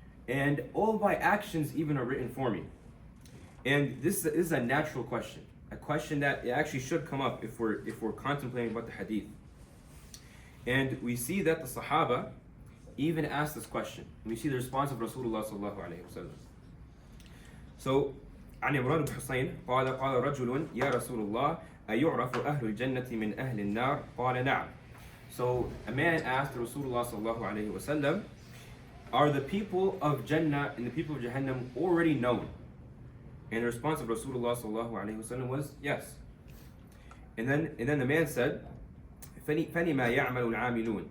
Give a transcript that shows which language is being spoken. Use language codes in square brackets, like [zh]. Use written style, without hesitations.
[en] And all my actions even are written for me. And this is a natural question, a question that it actually should come up if we're contemplating about the hadith. And we see that the Sahaba even asked this question. We see the response of Rasulullah sallallahu alaihi wasallam. [ar] So, عن عمران بن حسين قال قال رجل يا رسول الله أيعرف أهل الجنة من أهل النار قال نعم. [en] So a man asked Rasulullah sallallahu alaihi wasallam, are the people of Jannah and the people of Jahannam already known? And the response of Rasulullah sallallahu alaihi wasallam was yes. And then the man said, [ar] فَلِمَا يَعْمَلُ الْعَامِلُونَ.